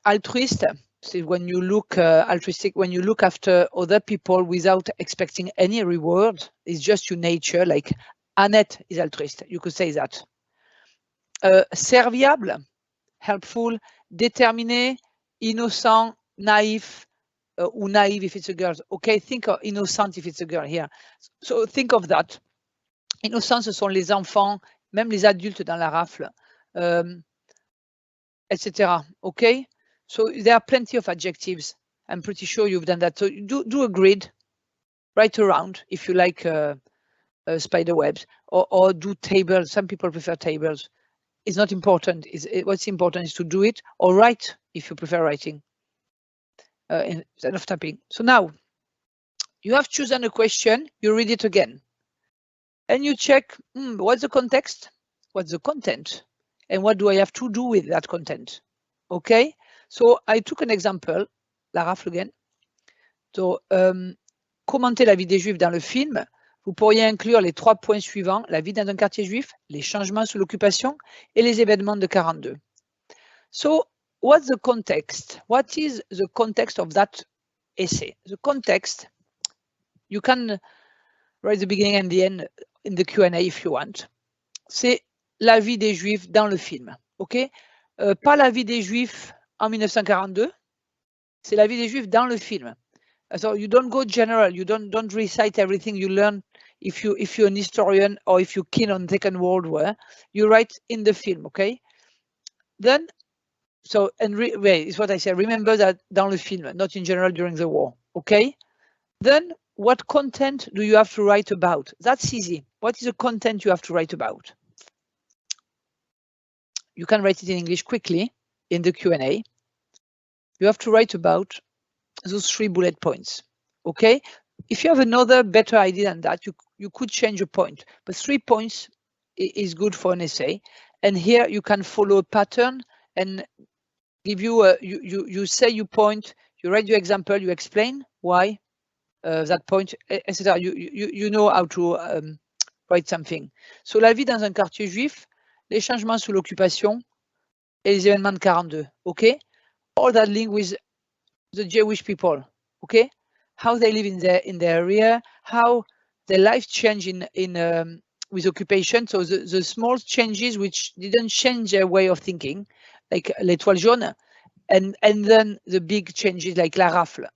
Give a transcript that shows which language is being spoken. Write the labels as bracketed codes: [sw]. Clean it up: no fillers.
[en] Altruist, so when you look altruistic, when you look after other people without expecting any reward, it's just your nature. Like Annette is altruist, you could say that. Serviable, helpful, déterminé, innocent, naïf, ou naive if it's a girl. Okay, think of innocent if it's a girl here. So think of that. [fr] Innocent, ce sont les enfants, même les adultes dans la rafle, etc. [en] Okay, so there are plenty of adjectives. I'm pretty sure you've done that. So do a grid, write around if you like spider webs, or do tables. Some people prefer tables. It's not important. What's important is to do it, or write if you prefer writing instead of typing. So now you have chosen a question, you read it again, and you check what's the context, what's the content, and what do I have to do with that content. Okay, so I took an example, la rafle again. [fr] So commenter la vie des Juifs dans le film. Vous pourriez inclure les 3 points suivants: la vie dans un quartier juif, les changements sous l'occupation et les événements de 42. [en] So, what's the context? What is the context of that essay? The context, you can write the beginning and the end in the Q&A if you want. [fr] C'est la vie des Juifs dans le film, ok? Pas la vie des Juifs en 1942, c'est la vie des Juifs dans le film. [en] So you don't go general, you don't recite everything you learn if you're an historian or if you're keen on Second World War. You write in the film, okay? Then, so, and it's what I said, remember that [fr] dans le film, [en] not in general during the war, okay? Then, what content do you have to write about? That's easy. What is the content you have to write about? you can write it in English quickly in the Q&A. You have to write about those 3 bullet points. Okay, if you have another better idea than that, you could change a point, but 3 points is good for an essay. And here you can follow a pattern and give you a you say you point, you write your example, you explain why that point, etc. You know how to write something. [fr] So la vie dans un quartier juif, les changements sous l'occupation et les événements de 42. [en] Okay, all that link with the Jewish people. Okay, how they live in their area, how their life change in with occupation. So the small changes which didn't change their way of thinking, like l'étoile jaune, and then the big changes like la rafle.